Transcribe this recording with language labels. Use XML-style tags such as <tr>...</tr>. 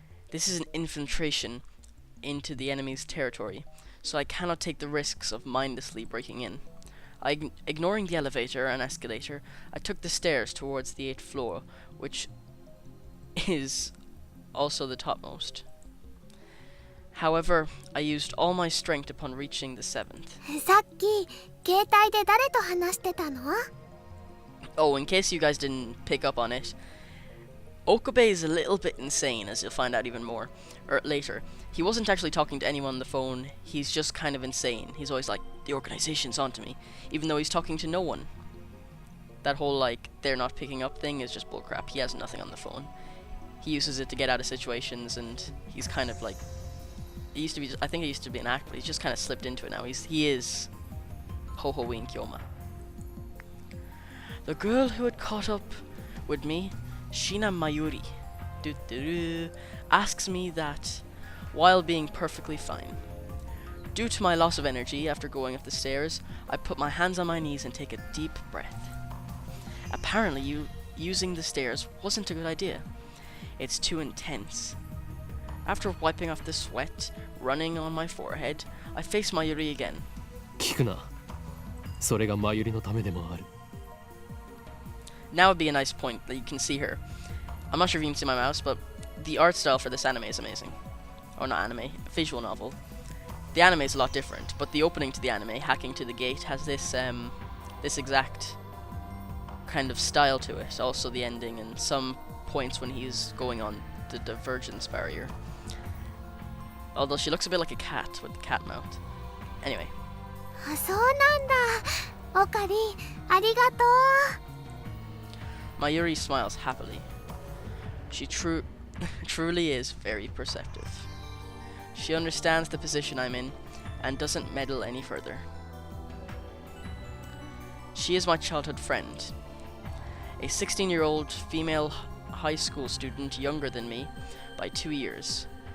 <en>This is an infiltration into the enemy's territory, so I cannot take the risks of mindlessly breaking in. Ignoring the elevator and escalator, I took the stairs towards the 8th floor, which is also the topmost. However, I used all my strength upon reaching the 7th.</en> <ja>さっき携帯で誰と話してたの？</ja> <en>Oh, in case you guys didn't pick up on it, Okabe is a little bit insane, as you'll find out even more later. He wasn't actually talking to anyone on the phone, he's just kind of insane. He's always like, the organization's onto me, even though he's talking to no one. That whole, like, they're not picking up thing is just bullcrap. He has nothing on the phone. He uses it to get out of situations, and he's kind of like, I think it used to be an act, but he's just kind of slipped into it now. He is Ho-Ho-Ween Kyoma. The girl who had caught up with me, Shina Mayuri, asks me that while being perfectly fine. Due to my loss of energy after going up the stairs, I put my hands on my knees and take a deep breath. Apparently, using the stairs wasn't a good idea. It's too intense. After wiping off the sweat running on my forehead, I face Mayuri again.</en> <ja>聞くな。それがマユリのためでもある。</ja> <en>Now would be a nice point that you can see her. I'm not sure if you can see my mouse, but the art style for this anime is amazing. Or not anime, visual novel. The anime is a lot different, but the opening to the anime, Hacking to the Gate, has this this exact kind of style to it. Also the ending and some points when he's going on the divergence barrier. Although she looks a bit like a cat with the cat mouth. Anyway.</en> <ja>あ、そうなんだ。オカリン、ありがとう。</ja> <en>Mayuri smiles happily. She truly is very perceptive. She understands the position I'm in and doesn't meddle any further. She is my childhood friend. A 16-year-old female high school student younger than me by 2 years.</en>